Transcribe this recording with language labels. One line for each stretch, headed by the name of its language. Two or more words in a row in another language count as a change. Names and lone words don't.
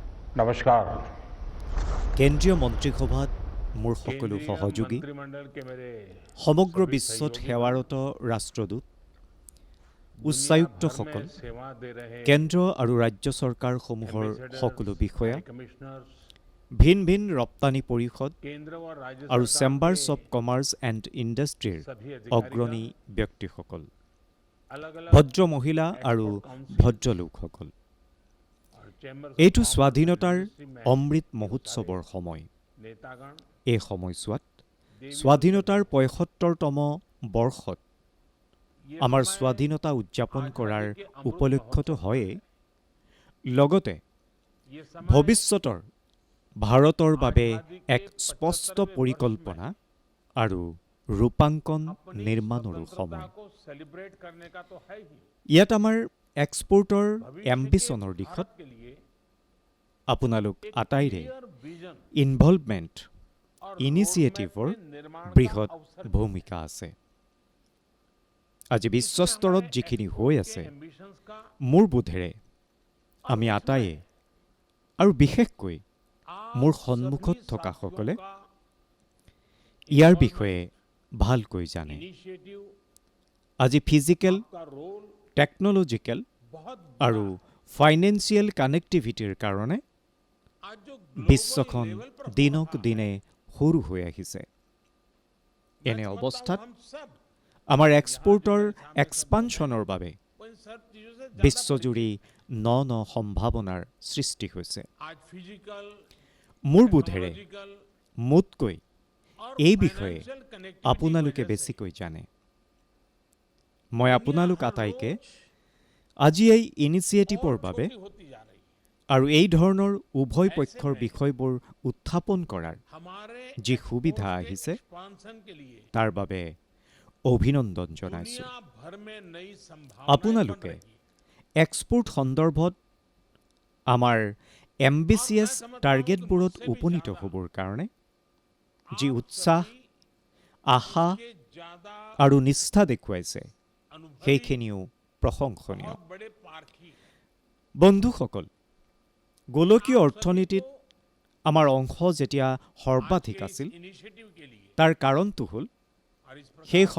Hindi: नमस्कार।
Assamese: কেন্দ্ৰীয় মন্ত্ৰীসভাত মোৰ সকলো
Hindi: केंद्रीय
Assamese: সহযোগী
Hindi: मंत्रिमंडल के मेरे
Assamese: সমগ্ৰ
Hindi: सभी
Assamese: বিশ্বত
Hindi: सहयोगी
Assamese: সেৱাৰত ৰাষ্ট্ৰদূত
Hindi: दुनिया भर
Assamese: উচ্চায়ুক্তসকল
Hindi: में सेवा दे रहे
Assamese: কেন্দ্ৰ আৰু ৰাজ্য চৰকাৰসমূহৰ সকলো
Hindi: एम्बेसडर्स,
Assamese: বিষয়া
English: High Commissioners,
Assamese: ভিন ভিন ৰপ্তানি পৰিষদ
Hindi: केंद्र और राज्य
Assamese: আৰু
Hindi: सरकार
Assamese: চেম্বাৰ্ছ
Hindi: के
Assamese: অৱ কমাৰ্চ এণ্ড ইণ্ডাষ্ট্ৰীৰ
Hindi: सभी
Assamese: অগ্ৰণী
Hindi: अधिकारीगण,
Assamese: ব্যক্তিসকল
Hindi: अलग-अलग
Assamese: ভদ্ৰ মহিলা আৰু
English: export council
Assamese: ভদ্ৰ লোকসকল
Hindi: और चैम्बर्स
Assamese: এইটো
Hindi: ऑफ कॉमर्स एंड
Assamese: স্বাধীনতাৰ
Hindi: इंडस्ट्री में
Assamese: অমৃত মহোৎসৱৰ সময়
Hindi: नेतागण,
Assamese: এই সময়ছোৱাত
Hindi: देवी
Assamese: স্বাধীনতাৰ ৭৫তম বৰ্ষত
Hindi: ये
Assamese: আমাৰ
Hindi: समय
Assamese: স্বাধীনতা উদযাপন কৰাৰ
Hindi: आजादी के अमृत
Assamese: উপলক্ষটো
Hindi: महोत्सव
Assamese: হয়েই লগতে
Hindi: ये समय
Assamese: ভৱিষ্যতৰ ভাৰতৰ বাবে
Hindi: आजादी के
Assamese: এক স্পষ্ট
Hindi: 75वें वर्ष
Assamese: পৰিকল্পনা
Hindi: में
Assamese: আৰু ৰূপাংকন
Hindi: अपनी
Assamese: নিৰ্মাণৰো
Hindi: स्वतंत्रता
Assamese: সময়
Hindi: को सेलिब्रेट करने का तो है ही।
Assamese: ইয়াত আমাৰ এক্সপোৰ্টৰ
Hindi: भविष्य के
Assamese: এম্বিশ্যনৰ দিশত
Hindi: भारत के लिए
Assamese: আপোনালোক
Hindi: एक
Assamese: আটাইৰে
English: clear vision
Assamese: ইনভলভমেণ্ট
Hindi: और
Assamese: ইনিচিয়েটিভৰ
Hindi: roadmap के निर्माण का
Assamese: বৃহৎ
Hindi: अवसर भी
Assamese: ভূমিকা আছে আজি বিশ্বস্তৰত যিখিনি হৈ আছে
Hindi: ambitions का
Assamese: মোৰ বোধেৰে আমি আটাইয়ে আৰু বিশেষকৈ
Hindi: आप
Assamese: মোৰ
Hindi: सभी
Assamese: সন্মুখত থকাসকলে
Hindi: साथियों का
Assamese: ইয়াৰ বিষয়ে ভালকৈ জানে
Hindi: initiative,
Assamese: আজি ফিজিকেল
Hindi: का रोल
Assamese: টেকন'লজিকেল
Hindi: बहुत
Assamese: আৰু
English: financial connectivity
Assamese: কাৰণে
Hindi: आज जो
Assamese: বিশ্বখন
English: global level
Hindi: पर हो
Assamese: দিনক
Hindi: रहा है,
Assamese: দিনে সৰু হৈ আহিছে
Hindi: मैं
Assamese: এনে
Hindi: समझता हूं
Assamese: অৱস্থাত
Hindi: हम सब
Assamese: আমাৰ
English: export expansion
Assamese: বাবে
Hindi: वो इन सब चीजों से ज्यादा
Assamese: বিশ্বজুৰি ন ন সম্ভাৱনাৰ সৃষ্টি হৈছে
Hindi: आज फिजिकल,
Assamese: মোৰ বোধেৰে
Hindi: टेक्नोलॉजिकल
Assamese: মোতকৈ
Hindi: और
Assamese: এই বিষয়ে
English: financial connectivity
Assamese: আপোনালোকে
Hindi: की वजह से
Assamese: বেছিকৈ জানে মই
Hindi: दुनिया
Assamese: আপোনালোক
Hindi: हर
Assamese: আটাইকে
Hindi: रोज
Assamese: আজি এই ইনিচিয়েটিভৰ
Hindi: और
Assamese: বাবে
Hindi: छोटी होती जा रही है।
Assamese: আৰু এই ধৰণৰ উভয় পক্ষৰ বিষয়বোৰ উত্থাপন কৰাৰ
Hindi: हमारे
Assamese: যি সুবিধা
Hindi: exports के
Assamese: আহিছে
Hindi: expansion के लिए
Assamese: তাৰ বাবে অভিনন্দন জনাইছোঁ
Hindi: दुनिया भर में नई संभावनाएं
Assamese: আপোনালোকে
Hindi: बन रही हैं।
Assamese: এক্সপোৰ্ট সন্দৰ্ভত আমাৰ
English: ambitious targets
Assamese: উপনীত হ'বৰ কাৰণে যি
Hindi: आप
Assamese: উৎসাহ
Hindi: सभी
Assamese: আশা
Hindi: के ज्यादा
Assamese: আৰু নিষ্ঠা দেখুৱাইছে
Hindi: अनुभवी
Assamese: সেইখিনিও প্ৰশংসনীয়
Hindi: बहुत बड़े पारखी हैं।
Assamese: বন্ধুসকল গোলকীয়
Hindi: आप सभी
Assamese: অৰ্থনীতিত
Hindi: को
Assamese: আমাৰ অংশ যেতিয়া সৰ্বাধিক
Hindi: आज के
Assamese: আছিল
Hindi: इस initiative के लिए
Assamese: তাৰ কাৰণটো হ'ল
Hindi: और इस प्रकार
Assamese: সেই